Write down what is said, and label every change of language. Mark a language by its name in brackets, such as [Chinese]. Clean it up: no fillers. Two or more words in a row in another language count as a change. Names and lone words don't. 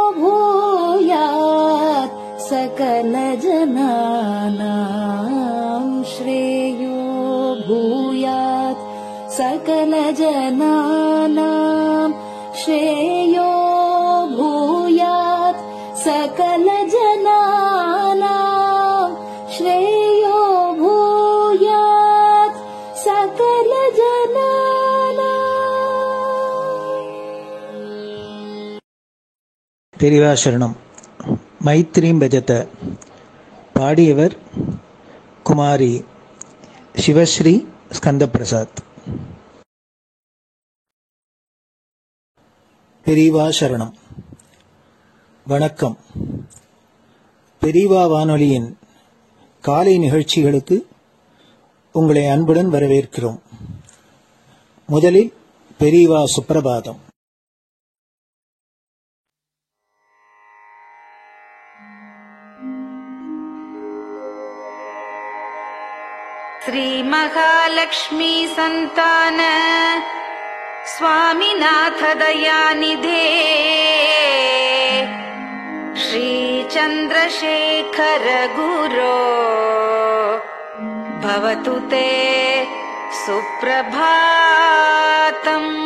[Sanskrit] भूयात् सकलजनानां श्रेयो भूयात् सकलजनानां श्रेयो भूयात् सकलजनानां श्रेयो भूयात् सकलजनानां. [Tamil] பெரியவாசரணம். [Sanskrit] मैत्रीं भजत. [Tamil] பாடியவர் குமாரி சிவஸ்ரீ ஸ்கந்தபிரசாத். பெரியவா சரணம். வணக்கம். பெரியவா வானொலியின் காலை நிகழ்ச்சிகளுக்கு உங்களை அன்புடன் வரவேற்கிறோம். முதலில் பெரியவா சுப்பிரபாதம். [Sanskrit] श्री महालक्ष्मी संतान स्वामीनाथ दयानिधे श्री चंद्रशेखर गुरो भवतु ते सुप्रभातम्.